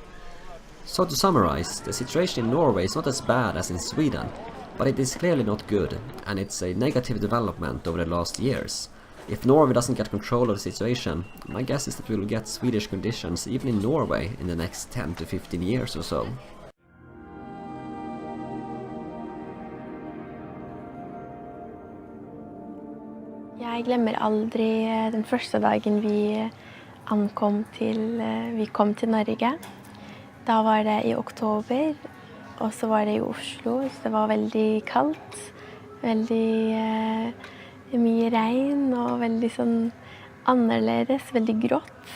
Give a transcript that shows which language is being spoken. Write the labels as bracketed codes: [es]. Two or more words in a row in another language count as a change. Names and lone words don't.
[en] So to summarize, the situation in Norway is not as bad as in Sweden, but it is clearly not good, and it's a negative development over the last years. If Norway doesn't get control of the situation, my guess is that we will get Swedish conditions even in Norway in the next 10 to 15 years or so. [no] Jeg glemmer aldri den første dagen vi kom til Norge. Da var det i oktober, og så var det i Oslo, så det var veldig kaldt, veldig mye regn og veldig sånn annerledes, veldig grått.